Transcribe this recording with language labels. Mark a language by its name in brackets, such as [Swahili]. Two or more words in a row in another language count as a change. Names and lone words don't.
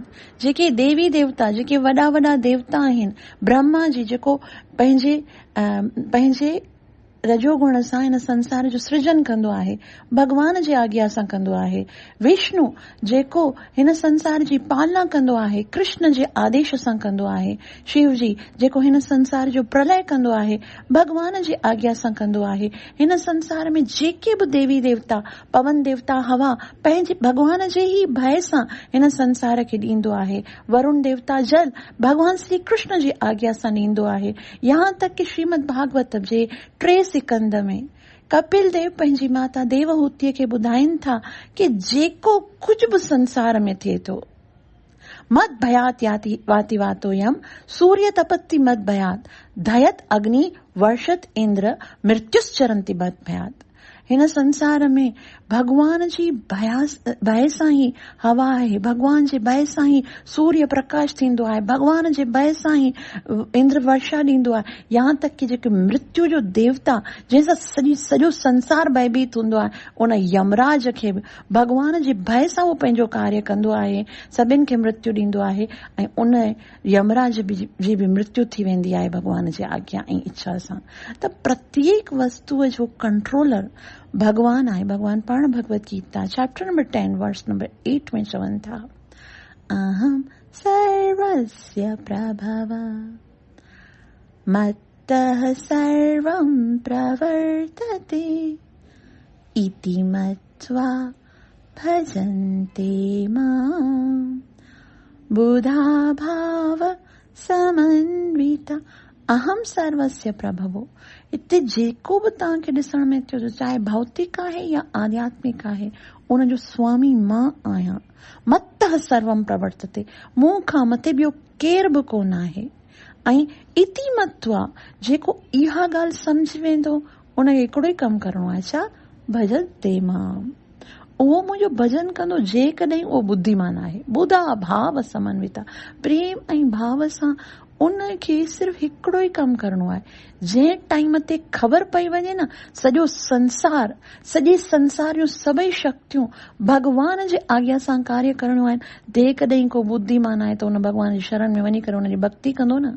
[Sindhi] जेके देवी देवता, जेके वॾा वॾा देवता आहिनि, ब्रह्मा जी जेको पंहिंजे रजोगुण सां हिन संसार जो सृजन कंदो आहे, भगवान जे आज्ञा सां कंदो आहे। विष्णु जेको हिन संसार जी पालना कंदो आहे, कृष्ण जे आदेश सां कंदो आहे। शिव जी जेको हिन संसार जो प्रलय कंदो आहे, भगवान जे आज्ञा सां कंदो आहे। हिन संसार में जेके बि देवी देवता, पवन देवता, हवा, पंहिंजे भगवान जे ई भय सां हिन संसार खे ॾींदो आहे। वरुण देवता जल भगवान श्री कृष्ण जी आज्ञा सां ॾींदो आहे। [Hindi] यहाँ तक [Sindhi] कि श्रीमद भागवत जे 3 सिकंद में कपिल देव पंहिंजी माता देवहूतीअ खे ॿुधाइनि था कि जेको कुझु बि संसार में थिए थो, [Sanskrit] मद भयात वाति वातोयम सूर्य तपति मद भयात धयत अग्नि वर्षत इंद्र मृत्युश्चरंति मद भयात। [Sindhi] हिन संसार में भगवान जी भय सां ई हवा आहे, भगवान जे भय सां ई सूर्य प्रकाश थींदो आहे, भगवान जे भय सां ई इंद्र वर्षा ॾींदो आहे। [Hindi] यहाँ तक [Sindhi] कि जेके मृत्यु जो देवता, जंहिंसां सॼो संसार भयभीत हूंदो आहे, उन यमराज खे बि भगवान जे भय सां उहो पंहिंजो कार्य कंदो आहे, सभिनि खे मृत्यु ॾींदो आहे। ऐं उन यमराज जी बि मृत्यु थी वेंदी आहे भगवान जे आज्ञा ऐं इच्छा सां। त प्रत्येक वस्तुअ जो कंट्रोलर भगवान आहे। भगवान पाण भगवत गीता [English] chapter number 10 verse number 8 [Sindhi] में चवनि था, [Sanskrit] अहम सर्वस्य प्रभव मत्तः सर्वं प्रवर्तते इति मत्वा भजन्ते मां बुधा भाव समन्विता। अहम सर्वस्य प्रभवो, [Sindhi] इते जेको बि तव्हांखे ॾिसण में अचे, चाहे भौतिक आहे या आध्यात्मिक आहे, उनजो स्वामी मां आहियां। [Sanskrit] मत्तः सर्वम प्रवर्तते, [Sindhi] मूं खां मथे ॿियो केर बि कोन आहे। ऐं [Sanskrit] इति मत्वा, [Sindhi] जेको इहा ॻाल्हि सम्झी वेंदो, उनखे हिकिड़ो ई कमु करणो आहे, छा? [Sanskrit] भजते मां, [Sindhi] उहो मुंहिंजो भजन कंदो जेकॾहिं उहो बुद्धिमान आहे। [Sanskrit] बुधा भाव समन्विता, [Sindhi] प्रेम ऐं भाव सां उनखे सिर्फ़ु हिकिड़ो ई कमु करणो आहे। जंहिं टाइम ते ख़बर पई वञे न, सॼे संसार जूं सभई शक्तियूं भगवान जे आज्ञा सां कार्य करणियूं आहिनि, जेकॾहिं को बुद्धिमान आहे त उन भगवान जी शरण में वञी करे उनजी भक्ति कंदो न।